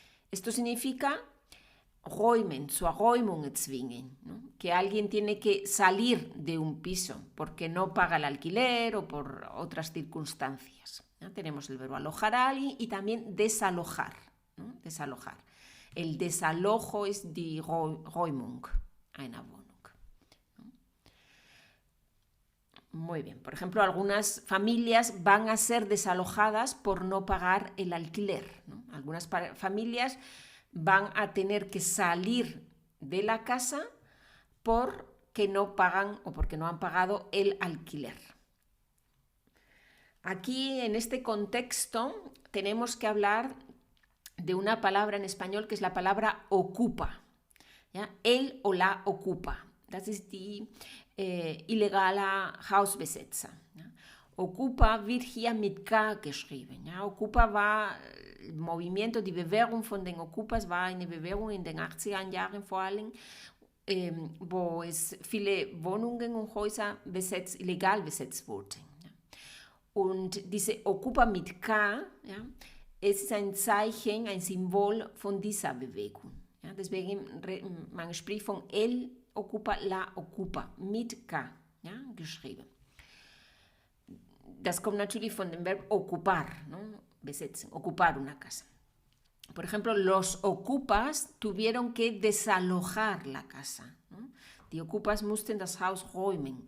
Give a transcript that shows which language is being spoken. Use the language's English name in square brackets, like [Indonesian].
[Spanish] Esto significa [German] räumen, zur Räumung zwingen, [Spanish] ¿no? Que alguien tiene que salir de un piso porque no paga el alquiler o por otras circunstancias, ¿no? Tenemos el verbo alojar a alguien y también desalojar, ¿no? Desalojar. El desalojo es [German] die Räumung einer Wohnung, [Spanish] ¿no? Muy bien. Por ejemplo, algunas familias van a ser desalojadas por no pagar el alquiler, ¿no? Algunas familias van a tener que salir de la casa porque no pagan o porque no han pagado el alquiler. Aquí, en este contexto, tenemos que hablar de una palabra en español que es la palabra ocupa, ¿ya? Él o la ocupa. [German] Das ist die illegale Hausbesetzer. ¿Ya? Ocupa wird hier mit K geschrieben. ¿Ya? Ocupa war [Spanish] el movimiento, [German] die Bewährung von den Ocupas war eine Bewährung in den 80er Jahren vor allem, wo es viele Wohnungen und Häuser illegal besetzt wurden. Ja? Und diese Ocupa mit K, ja, es ist ein Zeichen, ein Symbol von dieser Bewegung. Ja? Deswegen man spricht von [Spanish] él ocupa, la ocupa, [German] mit K, ja, geschrieben. Das kommt natürlich von dem Verb [Spanish] ocupar, ¿no? [German] Besetzen, [Spanish] ocupar una casa. Por ejemplo, los ocupas tuvieron que desalojar la casa, ¿no? [German] Die Ocupas mussten das Haus räumen.